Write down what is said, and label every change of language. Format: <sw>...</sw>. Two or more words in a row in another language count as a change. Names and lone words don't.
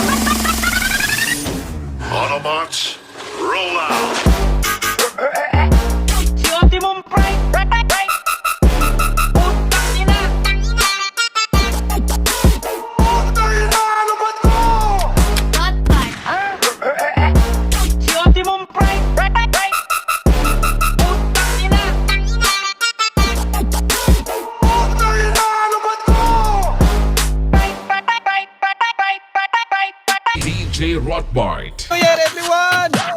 <en>Autobots, roll out.</en> <tl>Si Optimum Pride, Pride, Pride, Putang ina. Si Optimum Pride, Pride, Pride, Putang ina.</tl> <en>Pride, Pride, Pride, Pride, Pride, Pride, Pride, Pride. DJ Rotbart. Oh yeah, everyone!</en>